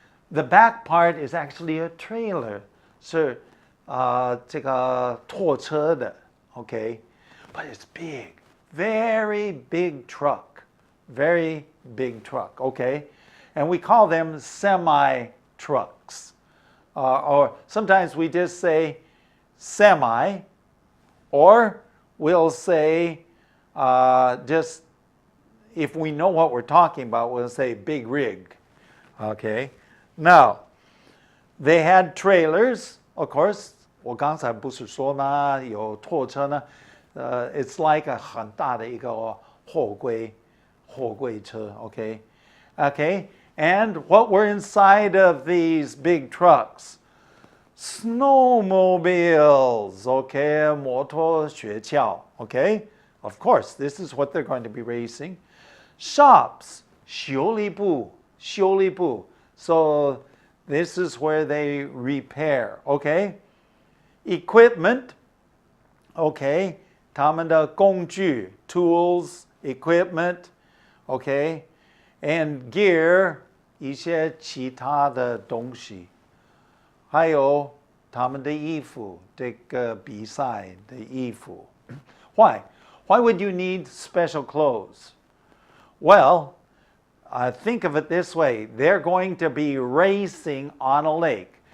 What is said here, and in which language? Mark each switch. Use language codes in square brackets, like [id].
[en] The back part is actually a trailer, [zh] 是这个拖车的, [en] okay, but it's big, very big truck, very big truck, okay, and we call them semi-trucks, or sometimes we just say semi, or we'll say just, if we know what we're talking about, we'll say big rig, okay. Now, they had trailers, of course. [zh] 我刚才不是说吗？有拖车呢， [en] it's like a [zh] 很大的一个货柜车, okay? [en] Okay, and what were inside of these big trucks? Snowmobiles, okay, 摩托雪橇, okay? Of course, this is what they're going to be racing. Shops, 修理部. So this is where they repair, okay? [zh] Equipment, okay, 他们的工具 [en] tools, equipment, okay, and gear [zh] 一些其他的东西，还有他们的衣服，这个比赛的衣服。 [en] Why? Why would you need special clothes? Well, think of it this way. They're going to be racing on a lake.